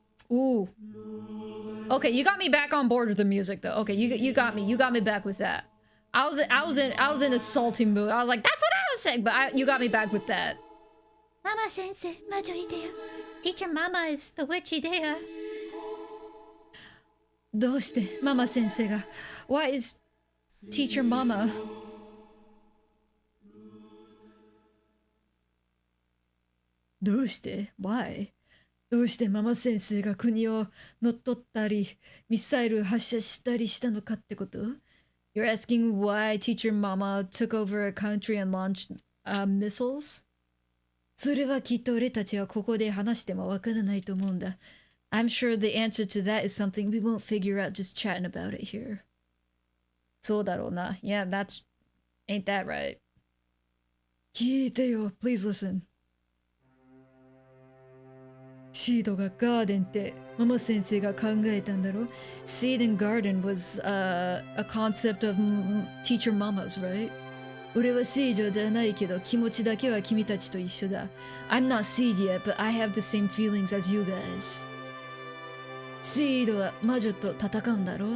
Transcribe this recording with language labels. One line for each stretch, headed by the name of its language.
English: Ooh. Okay, you got me back on board with the music though. Okay, you got me back with that. I was in a salty mood. I was like, that's what I was saying, but you got me back with that.
Japanese: Mama sensei, majo Idea.
English: Teacher Mama is the witch Idea.
Japanese: どうしてママ先生が
English: Why is Teacher Mama?
Japanese: どうして Why? どうしてママ先生が国を乗っ取ったりミサイル発射したりしたのかってこと？
English: You're asking why Teacher Mama took over a country and launched missiles?
Japanese: それはきっと俺たちはここで話してもわからないと思うんだ。
English: I'm sure the answer to that is something we won't figure out just chatting about it here.
Japanese: そうだろうな。
English: Yeah, ain't that right?
Japanese: 聞いてよ、
English: please listen.
Japanese: シードがガーデンってママ先生が考えたんだろ？
English: Seed and garden was a concept of Teacher Mama's, right?
Japanese: 俺は聖女じゃないけど気持ちだけは君たちと一緒だ。
English: I'm not seed yet, but I have the same feelings as you guys.
Japanese: Seed は魔女と戦うんだろ？